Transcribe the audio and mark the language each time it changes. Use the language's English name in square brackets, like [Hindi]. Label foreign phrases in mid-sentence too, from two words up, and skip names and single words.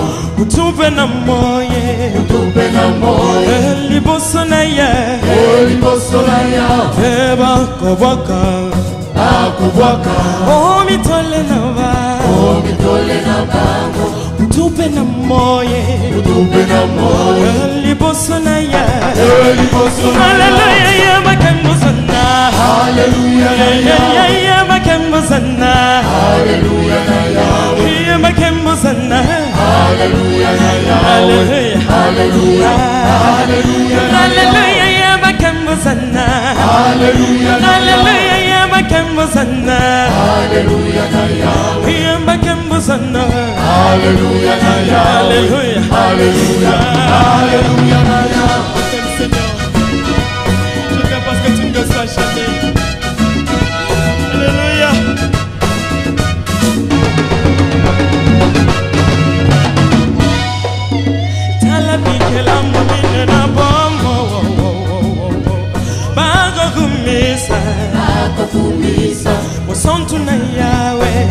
[Lingala] utupe na moye liboso na Yawe bakubwaka mitole na bango utupe na moye liboso na Yawe haleluya bakambuzana haleluya bakambuzana haleluya na Yawe bakambuzana haleluya na Yawe haleluya haleluya bakambuzana haleluya bakambuzana haleluya na Yawe bakambuzana haleluya na Yawe haleluya na Yawe. [French] Seigneur, je viens parce que tu me laisses chanter. Alléluia. [Lingala] Talabikela mumine na bomo bago kumisa wasantu na Yawe